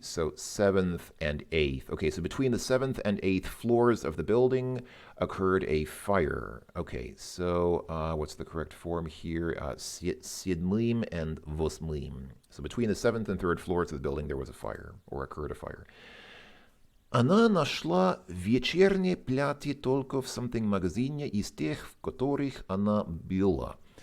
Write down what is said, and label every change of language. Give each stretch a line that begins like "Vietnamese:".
English: So 7th and 8th. Okay, so between the 7th and 8th floors of the building occurred a fire. Okay, so what's the correct form here?
Russian: Седьмым and восьмым.
English: So between the 7th and 3rd floors of the building there was a fire, or occurred a fire.
Russian: Она нашла вечернее платье только в something магазине из тех, в которых она была.